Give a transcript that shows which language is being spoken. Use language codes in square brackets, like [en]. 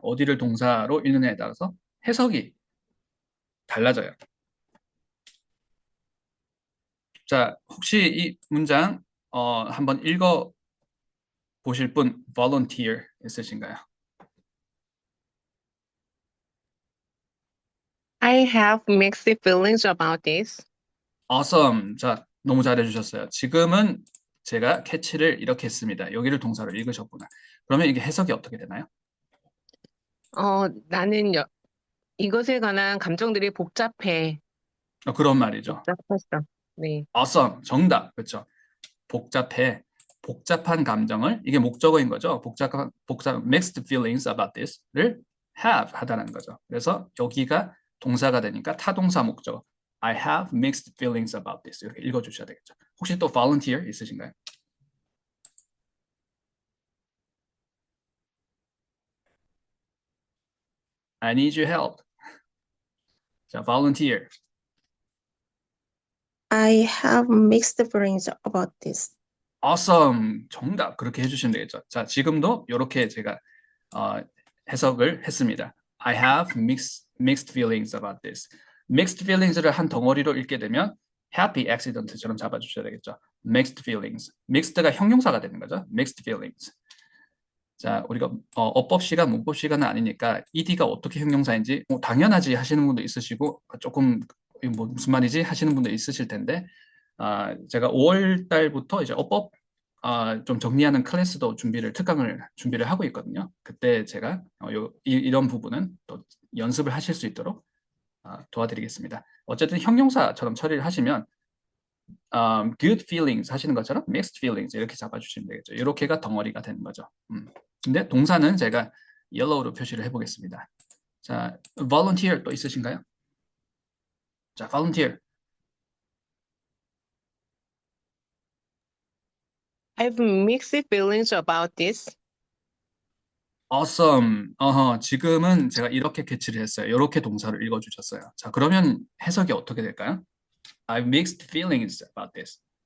[ko] 어디를 동사로 읽느냐에 따라서 해석이 달라져요. 자, 혹시 이 문장 한번 읽어 보실 분 volunteer 있으신가요? [en] I have mixed feelings about this. Awesome. [ko] 자, 너무 잘해 주셨어요. 지금은 제가 캐치를 이렇게 했습니다. 여기를 동사로 읽으셨구나. 그러면 이게 해석이 어떻게 되나요? 나는 이것에 관한 감정들이 복잡해. 그런 말이죠. 복잡했어. 네. [en] awesome. [ko] 정답. 그렇죠. 복잡한 감정을 이게 목적어인 거죠. [en] mixed feelings about this [ko] 를 have 하다는 거죠. 그래서 여기가 동사가 되니까 타동사 목적어. [en] I have mixed feelings about this [ko] 이렇게 읽어주셔야 되겠죠. 혹시 또 volunteer 있으신가요? [en] I need your help. 자, volunteer. I have mixed feelings about this. awesome. [ko] 정답. 그렇게 해주시면 되겠죠. 자, 지금도 이렇게 제가 해석을 했습니다. [en] I have mixed feelings about this. [ko] mixed feelings를 한 덩어리로 읽게 되면 [en] happy accident [ko] 처럼 잡아주셔야 되겠죠. [en] mixed feelings. [ko] mixed가 형용사가 되는 거죠. [en] mixed feelings. [ko] 자, 우리가 어법 시간, 문법 시간은 아니니까 ed가 어떻게 형용사인지 당연하지 하시는 분도 있으시고 조금 뭐 무슨 말이지 하시는 분도 있으실 텐데 제가 5월 달부터 이제 어법 좀 정리하는 클래스도 특강을 준비를 하고 있거든요. 그때 제가 이런 부분은 또 연습을 하실 수 있도록 도와드리겠습니다. 어쨌든 형용사처럼 처리를 하시면 [en] good feelings [ko] 하시는 것처럼 mixed feelings 이렇게 잡아주시면 되겠죠. 이렇게가 덩어리가 되는 거죠. 근데 동사는 제가 yellow로 표시를 해보겠습니다. 자, volunteer 또 있으신가요? 자, volunteer. [en] I have mixed feelings about this. awesome. [ko] 지금은 제가 이렇게 캐치를 했어요. 이렇게 동사를 읽어주셨어요. 자, 그러면 해석이 어떻게 될까요? [en] I have mixed feelings about this.